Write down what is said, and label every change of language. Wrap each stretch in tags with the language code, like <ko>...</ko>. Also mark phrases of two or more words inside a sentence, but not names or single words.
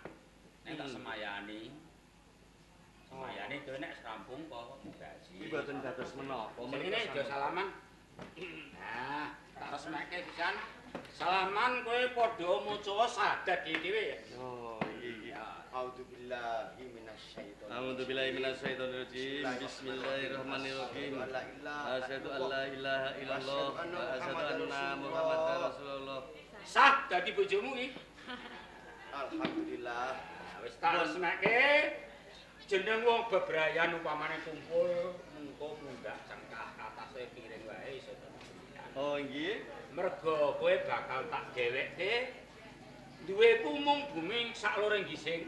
<jv>Nek tak semayani. Semayani dhewe nek rampung kok gaji. Iki boten dados menapa. Ini aja salaman. Nah, tak resmeke pisan. Salaman kowe padha maca syahadat dhewe ya. Oh, iya.</jv> <ar>أعوذ بالله من الشيطان أعوذ بالله من الشيطان الرجيم بسم الله الرحمن الرحيم. أشهد أن لا إله إلا الله وأشهد أن محمدا رسول الله.</ar> <jv>Sah dadi bojomu iki. Alhamdulillah. Nah, wis tak resmeke. Jeneng wong bebrayan upamane kumpul mengko munggah cengkah atase piring wae iso. Oh, nggih. Mergo kowe bakal tak dhewekke duweku mung bumi sak lore gising.</jv>